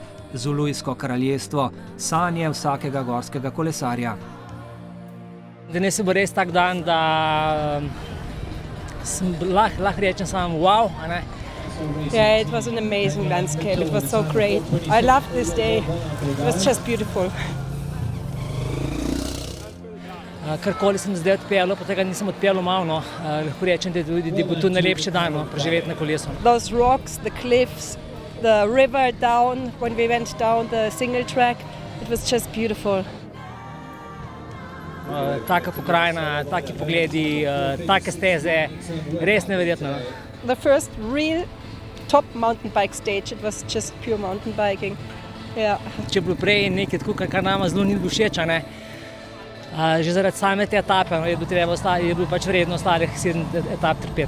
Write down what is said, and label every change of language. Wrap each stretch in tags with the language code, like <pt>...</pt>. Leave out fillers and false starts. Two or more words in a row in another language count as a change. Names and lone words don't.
<sl>Zulujsko kraljestvo, sanje vsakega gorskega kolesarja. Danes bo res tak dan, da lahko rečem samo wow, a ne?</sl> <en>Yeah, it was an amazing landscape. It was so great. I loved this day. It was just beautiful.</en> <sl>Karkoli sem zdaj odpeljal, pa tega nisem odpeljal malo, no. Lahko rečem, da bo to najlepši dan, no, preživeti na kolesu.</sl> <en>Those rocks, the cliffs, the river down, when we went down the single track, it was just beautiful.</en> <sl>Taka pokrajina, taki pogledi, take steze, res neverjetno.</sl> <en>The first real top mountain bike stage, it was just pure mountain biking. Yeah.</en> <sl>Če bilo prej nekaj tako, kar nama zelo ni bilo všeč, ne? Že zaradi same te etape, no, je bilo pač vredno ostalih 7 etap trpeti.</sl>